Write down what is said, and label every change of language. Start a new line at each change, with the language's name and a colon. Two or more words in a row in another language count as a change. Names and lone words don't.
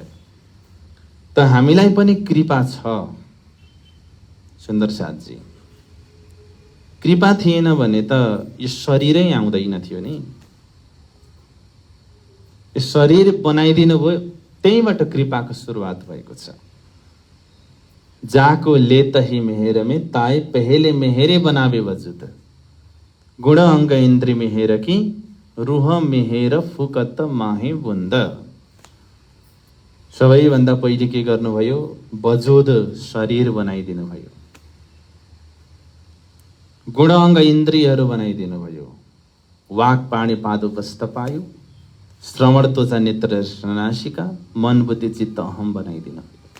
Nepali: त हामीलाई पनि कृपा छ सुन्दर साथजी। कृपा थिएन भने त यो शरीरै आउँदैन थियो नि। यो शरीर बनाइदिनु भयो, त्यहीबाट कृपाको सुरुवात भएको छ।
Hindi: जाको लेत ही मेहेर में ताय पहले मेहेरे बनावे वजुद, गुण अंग इंद्री मेहेर की रूह मेहेर फुकत माहे बुन्द।
Nepali: सबैभन्दा पहिले के गर्नुभयो, वजुद शरीर बनाइदिनु भयो, गुण अंग इन्द्रियहरू बनाइदिनु भयो, वाक पाणी पादुपस्थ पायो, श्रवण त्वचा नेत्र नासिका, मन बुद्धि चित्त अहम बनाइदिनु भयो।